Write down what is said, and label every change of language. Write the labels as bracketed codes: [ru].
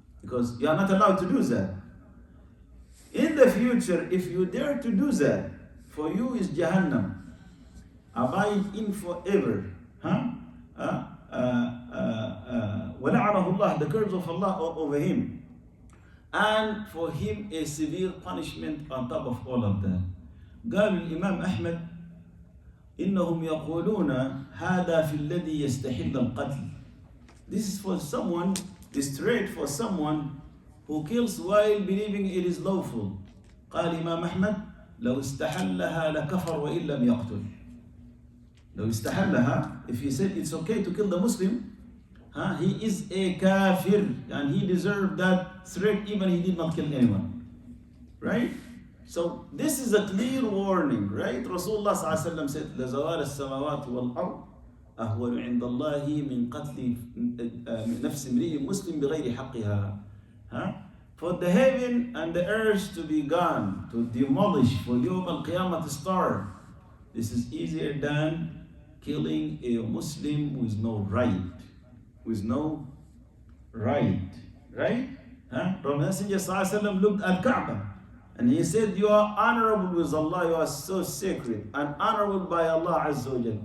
[en] because you are not allowed to do that. In the future, if you dare to do that, for you is Jahannam. Abide in forever. Huh? [ar] وَلَعَنَهُ اللَّهُ, [en] the curse of Allah over him. And for him a severe punishment on top of all of that. [ar] قال الإمام أحمد إنهم يقولون هذا في الذي يستحل القتل. [en] This is for someone, straight for someone who kills while believing it is lawful. [ar] قال إمام أحمد لو استحلها لكفر وإن لم يقتل. لو استحلها, [en] if he said it's okay to kill the Muslim, he is a kafir and he deserved that threat even he did not kill anyone. Right? So this is a clear warning, right? Rasulullah ﷺ said, [ar] لزوال السماوات والأرض أهون عند الله من قتل نفس امرئ مسلم بغير حقها. [en] For the heaven and the earth to be gone, to demolish, for Yawm al-Qiyamah to start, this is easier than killing a Muslim with no right. With no right. Right? The Messenger ﷺ looked at Kaaba and he said, you are honorable with Allah, you are so sacred and honorable by Allah Azza wa Jal.